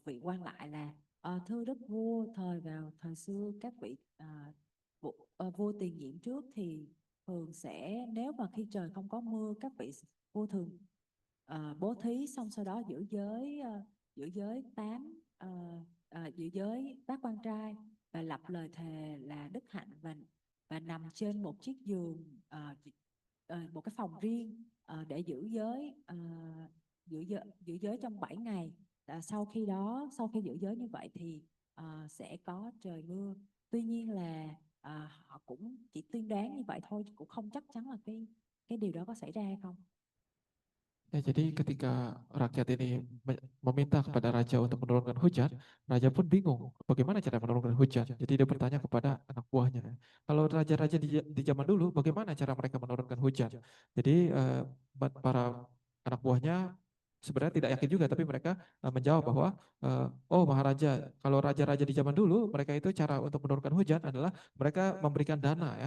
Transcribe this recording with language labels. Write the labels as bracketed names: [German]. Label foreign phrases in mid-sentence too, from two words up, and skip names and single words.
[Vietnamese] vị quan lại là thưa đức vua, thời xưa các vị vua tiền nhiệm trước thì thường sẽ, nếu mà khi trời không có mưa, các vị vua thường bố thí, xong sau đó giữ giới giữ giới bác quan trai và lập lời thề là đức hạnh và nằm trên một chiếc giường, một cái phòng riêng để giữ giới trong 7 ngày. Sau khi giữ giới như vậy thì sẽ có trời mưa. Tuy nhiên là họ cũng chỉ tiên đoán như vậy thôi, cũng không chắc chắn là cái điều đó có xảy ra hay không. [Indonesian] Ya, jadi ketika rakyat ini meminta kepada raja untuk menurunkan hujan, raja pun bingung bagaimana cara menurunkan hujan. Jadi dia bertanya kepada anak buahnya, kalau raja-raja di zaman dulu bagaimana cara mereka menurunkan hujan. Jadi para anak buahnya sebenarnya tidak yakin juga, tapi mereka menjawab bahwa oh Maharaja, kalau raja-raja di zaman dulu mereka itu cara untuk menurunkan hujan adalah mereka memberikan dana ya.